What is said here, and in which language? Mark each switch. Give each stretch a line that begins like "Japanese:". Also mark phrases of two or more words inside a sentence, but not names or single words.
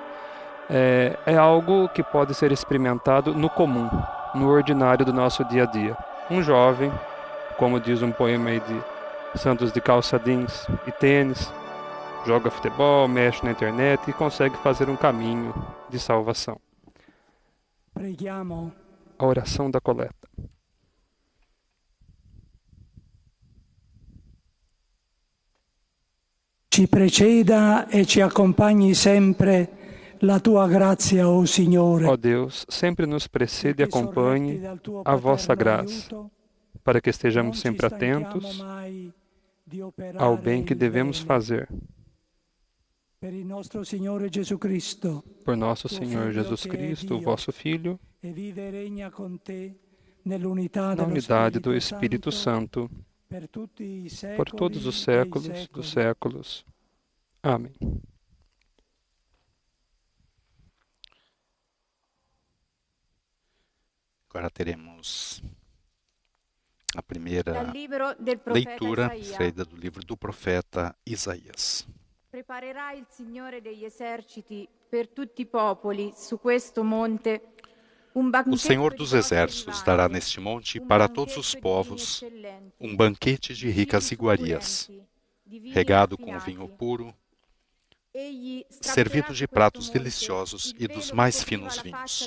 Portuguese: É algo que pode ser experimentado no comum, no ordinário do nosso dia a dia. Um jovem, como diz um poema aí de Santos de calça jeans e tênis, joga futebol, mexe na internet e consegue fazer um caminho de salvação.
Italian: Preghiamo.
Portuguese: A oração da coleta.
Italian: Ci preceda e ci accompagni sempre la tua grazia, ó Signore.
Portuguese: Ó Deus, sempre nos precede e acompanhe a vossa graça, para que estejamos sempre atentos ao bem que devemos fazer. Por nosso Senhor Jesus Cristo, o vosso Filho, na unidade do Espírito Santo, por todos os séculos dos séculos. Amém. Agora teremos a primeira leitura extraída do livro do profeta Isaías.
Italian: Preparerà il Signore degli eserciti per tutti i popoli su questo monte.
Portuguese: O Senhor dos Exércitos dará neste monte para todos os povos um banquete de ricas iguarias, regado com vinho puro, servido de pratos deliciosos e dos mais finos vinhos.